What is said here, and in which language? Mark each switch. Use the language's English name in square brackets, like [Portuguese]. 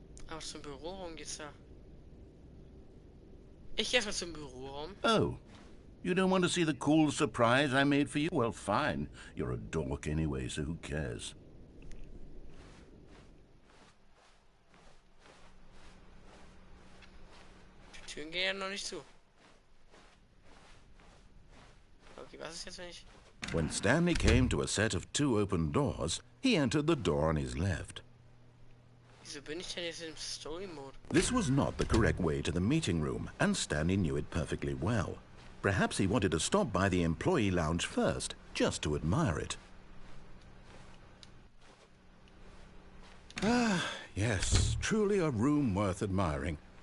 [German] Ah, zum Büroraum geht's da. Ich geh erstmal zum Büroraum. [English] Oh, you don't want to see the cool surprise I made for you? Well, fine. You're a dork anyway, so who cares? [German] Die Türen gehen ja noch nicht zu. Okay, was ist jetzt, wenn ich... [English] When Stanley came to a set of 2 open doors, he entered the door on his left. [German] Wieso bin ich denn jetzt im Story-Mode? [English] This was not the correct way to the meeting room, and Stanley knew it perfectly well. Perhaps he wanted to stop by the employee lounge first, just to admire it. Ah, yes, truly a room worth admiring.